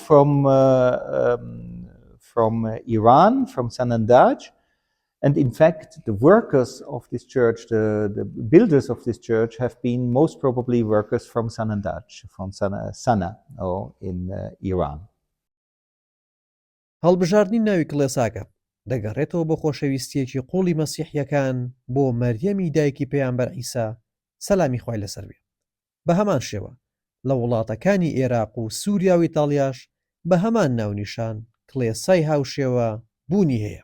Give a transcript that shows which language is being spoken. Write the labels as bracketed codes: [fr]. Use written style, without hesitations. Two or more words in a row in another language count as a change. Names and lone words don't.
[en] from Iran, from Sanandaj, and in fact the workers of this church, the builders of this church have been most probably workers from Sanandaj, from Sana or in Iran. [ckb] هەڵبژاردنی ناوی کڵێساکە دەگەڕێتەوە بۆ خۆشەویستیەکی قوڵی مەسیحیەکان بۆ مەریەمی دایکی پێیامبەر عیسا سەلامی خوای لەسەر بێت. بە هەمان شێوە لە وڵاتەکانی عێراق و سووریا و ئیتاڵیاش بە هەمان ناونیشان کڵێسای هاوشێوە بوونی هەیە.